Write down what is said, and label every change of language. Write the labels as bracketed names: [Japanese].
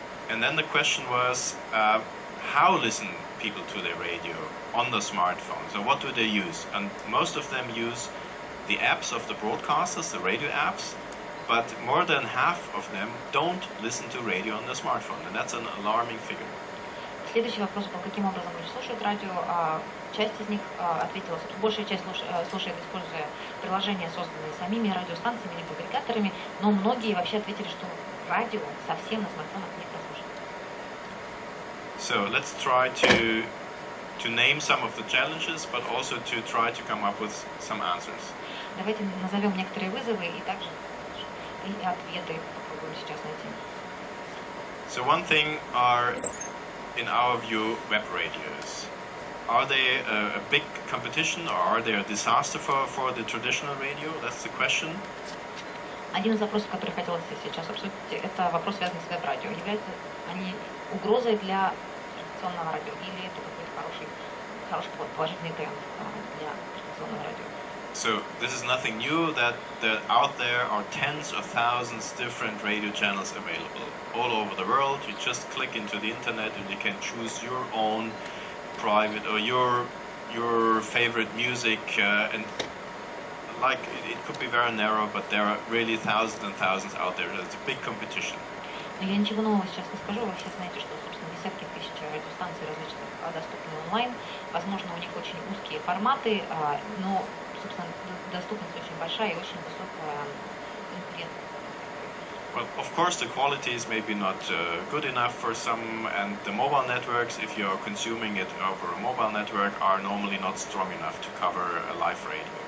[English] And then the question was, how listen people to their radio on the smartphone? So what do they use? And most of them use the apps of the broadcasters, the radio apps, but more than half of them don't listen to radio on the smartphone, and that's an alarming figure. [Russian] Следующий вопрос был, каким образом люди слушают радио. Часть из них ответила, большая часть слушает, используя приложения, созданные самими радиостанциями либо агрегаторами, но многие вообще ответили, что радио совсем на смартфонах не прослушивают. [English] So let's try to name some of the challenges, but also to try to come up with some answers. [Russian] Давайте назовем некоторые вызовы и также и ответы попробуем сейчас найти. [English] So one thing are, in our view, web radios. Are they a big competition or are they a disaster for the traditional radio? That's the question. [Russian] Один из вопросов, который хотелось сейчас обсудить, это вопрос, связанный с веб-радио. Являются они угрозой для традиционного радио или это какой-то хороший положительный тренд для традиционного радио? [English] So this is nothing new, that out there are tens of thousands different radio channels available all over the world. You just click into the internet and you can choose your own private or your favorite music, and like it could be very narrow, but there are really thousands and thousands out there. It's a big competition. [Russian] Но я ничего нового сейчас не скажу. Вы все знаете, что, собственно, десятки тысяч радиостанций различных доступны онлайн. Возможно, у них очень узкие форматы, но, собственно, доступность очень большая и очень высокая конкуренция. [English] Well, of course, the quality is maybe not good enough for some, and the mobile networks, if you're consuming it over a mobile network, are normally not strong enough to cover a live radio.